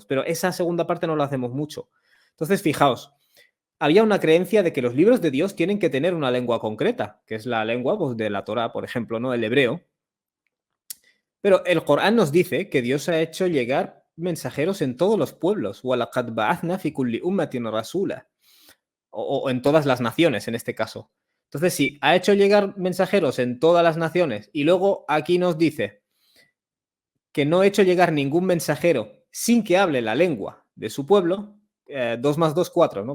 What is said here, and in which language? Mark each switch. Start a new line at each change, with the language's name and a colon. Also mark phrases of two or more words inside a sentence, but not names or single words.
Spanish: Pero esa segunda parte no lo hacemos mucho. Entonces, fijaos, había una creencia de que los libros de Dios tienen que tener una lengua concreta, que es la lengua pues, de la Torá, por ejemplo, ¿no? El hebreo. Pero el Corán nos dice que Dios ha hecho llegar mensajeros en todos los pueblos.
Arabic: وَلَقَدْ بَعَثْنَا فِي كُلِّ أُمَّةٍ رَسُولًا.
Spanish: O en todas las naciones, en este caso. Entonces, si ha hecho llegar mensajeros en todas las naciones y luego aquí nos dice que no ha hecho llegar ningún mensajero sin que hable la lengua de su pueblo, 2 más 2, 4, ¿no?